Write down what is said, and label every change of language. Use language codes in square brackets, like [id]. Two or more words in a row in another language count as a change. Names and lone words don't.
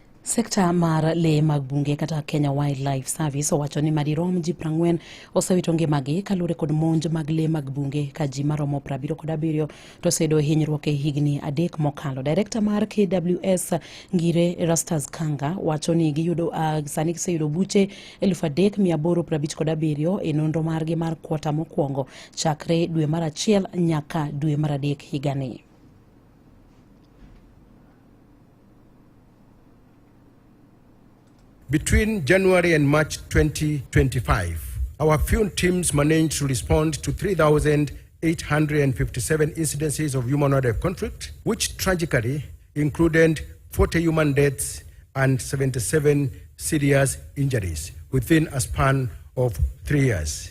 [luo] Sekta mar le mag bunge kata Kenya Wildlife Service owacho ni madirom ji 40 osewito ngimagi kaluwore kod monj mag le mag bunge ka ji maromo 77 to oseyudo hinyruok e higni 3 mokalo. Director mar KWS Ngire Rastas Kanga wacho ni giyudo sani giseyudo buche 3857 e nonro margi mar kwota mokwongo chakre dwe mar 1 nyaka dwe mar 3 higani. [en] Between January and March 2025, our field teams managed to respond to 3,857 incidences of human-wildlife conflict, which tragically included 40 human deaths and 77 serious injuries within a span of 3 years.